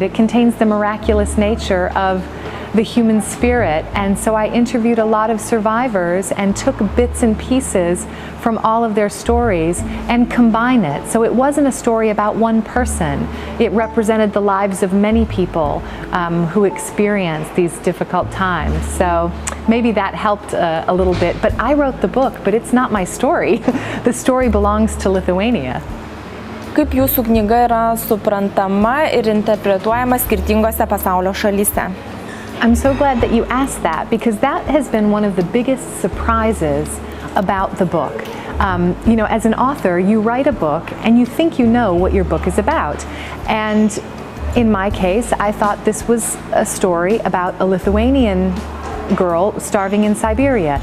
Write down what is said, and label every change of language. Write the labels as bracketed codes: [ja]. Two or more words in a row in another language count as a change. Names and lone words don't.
[en] It contains the miraculous nature of the human spirit, and so I interviewed a lot of survivors and took bits and pieces from all of their stories and combined it. So it wasn't a story about one person. It represented the lives of many people who experienced these difficult times. So maybe that helped a little bit, but I wrote the book, but it's not my story. The story belongs to Lithuania. [lt] Kaip jūsų knyga yra suprantama ir interpretuojama skirtingose pasaulio šalyse? [en] I'm so glad that you asked that, because that has been one of the biggest surprises about the book. You know, as an author, you write a book and you think you know what your book is about. And in my case, I thought this was a story about a Lithuanian girl starving in Siberia.